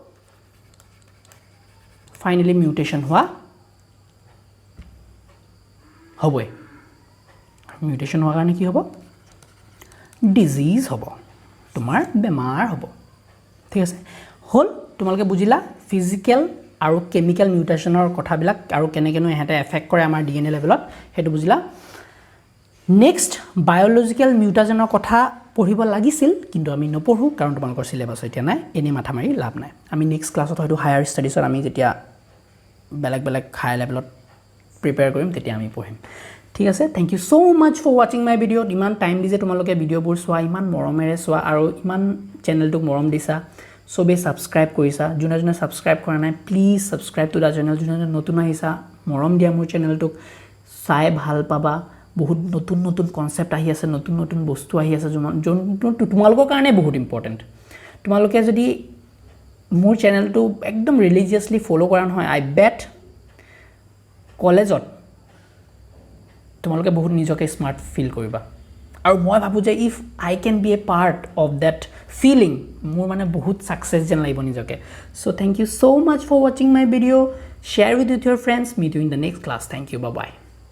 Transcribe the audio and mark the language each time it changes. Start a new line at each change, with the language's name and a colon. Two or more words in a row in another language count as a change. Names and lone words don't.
English: finally mutation
Assamese: হোৱা হ'বই মিউটেশন হোৱাৰ কাৰণে কি হ'ব ডিজিজ হ'ব তোমাৰ বেমাৰ হ'ব ঠিক আছে হল তোমালোকে বুজিলা ফিজিক্যাল আৰু কেমিক্যাল মিউটেশনৰ কথাবিলাক আৰু কেনেকেনো এহেঁতে এফেক্ট কৰে আমাৰ
English: DNA level
Assamese: হেতু বুজিলা নেক্সট
English: biological mutation
Assamese: কথা পঢ়িব লাগিছিল কিন্তু আমি নপঢ়ো কাৰণ তোমালোকৰ সিলেবাস এতিয়া নাই এনে মাথা মাৰি লাভ নাই আমি
English: next class
Assamese: হয়তো
English: higher studies
Assamese: আমি যেতিয়া বেলেগ
English: high level
Assamese: প্ৰিপেয়াৰ কৰিম তেতিয়া আমি পঢ়িম ঠিক আছে
English: thank you so much for watching my video
Assamese: ইমান টাইম দিছে তোমালোকে ভিডিওবোৰ চোৱা ইমান মৰমেৰে চোৱা আৰু ইমান চেনেলটোক মৰম দিছা সবে সাবস্ক্ৰাইব কৰিছা যোনে সাবস্ক্ৰাইব কৰা নাই
English: please subscribe to the channel
Assamese: যোনে নতুন আহিছা মৰম দিয়া মোৰ চেনেলটোক চাই ভাল পাবা বহুত নতুন কনসেপ্ট আহি আছে নতুন বস্তু আহি আছে যোনটো তোমালোকৰ কাৰণে বহুত ইম্পৰ্টেন্ট তোমালোকে যদি মোৰ চেনেলটো একদম
English: religiously follow
Assamese: কৰা নহয়
English: I bet
Assamese: কলেজত তোমালোকে বহুত নিজকে স্মাৰ্ট ফিল কৰিবা আৰু মই ভাবো যে
English: if I can be a part of that feeling
Assamese: মোৰ মানে বহুত সাকসেস যেন লাগিব নিজকে
English: so thank you so much for watching my video share with your friends meet you in the next class thank you bye bye